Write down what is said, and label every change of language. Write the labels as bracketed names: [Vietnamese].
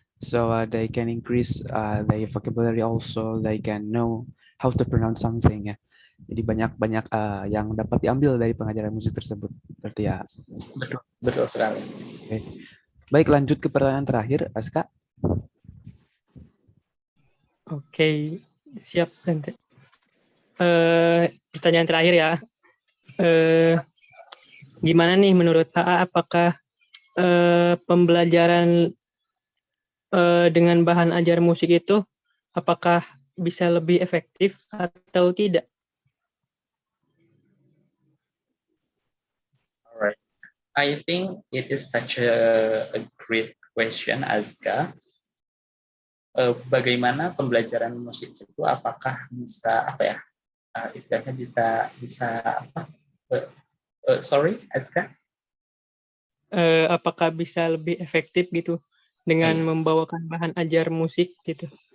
[English] So they can increase their vocabulary also, they can know how to pronounce something ya. [Indonesian] Jadi banyak yang dapat diambil dari pengajaran musik tersebut. Berarti ya. Betul sekali. Okay. Baik, lanjut ke pertanyaan terakhir, Aska. Oke, siap Dante. Pertanyaan terakhir ya. Gimana nih menurut AA, apakah pembelajaran dengan bahan ajar musik itu apakah bisa lebih efektif atau tidak? [English] Alright, I think it is such a great question, Azka. [Indonesian] Bagaimana pembelajaran musik itu apakah bisa istilahnya bisa apa? [English] Sorry, Azka? [Indonesian] Apakah bisa lebih efektif gitu dengan membawakan bahan ajar musik gitu?